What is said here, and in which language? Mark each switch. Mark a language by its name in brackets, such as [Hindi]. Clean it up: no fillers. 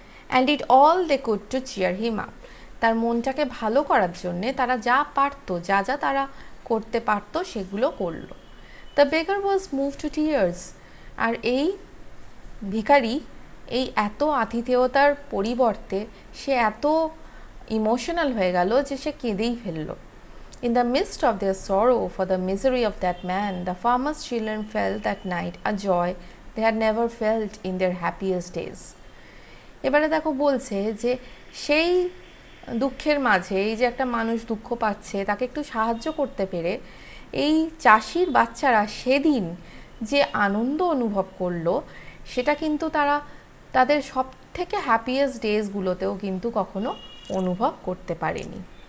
[English] And it all they could to cheer him up. [Bangla] তার মনটাকে ভালো করার জন্যে তারা যা পারতো, যা যা তারা করতে পারতো সেগুলো করলো। [English] The beggar was move to tears. [Bangla] আর এই ভিখারি এই এত আতিথেয়তার পরিবর্তে সে এত ইমোশনাল হয়ে গেল যে সে কেঁদেই ফেলল। [English] In the midst of their sorrow for the misery of that man, the farmer's children felt that night a joy they had never felt in their happiest days. [Bangla] এবারে দেখো বলছে যে সেই দুঃখের মাঝে এই যে একটা মানুষ দুঃখ পাচ্ছে তাকে একটু সাহায্য করতে পেরে এই চাষির বাচ্চারা সেদিন যে আনন্দ অনুভব করলো সেটা কিন্তু তারা তাদের সব থেকে হ্যাপিয়েস্ট ডেজগুলোতেও কিন্তু কখনো অনুভব করতে পারেনি।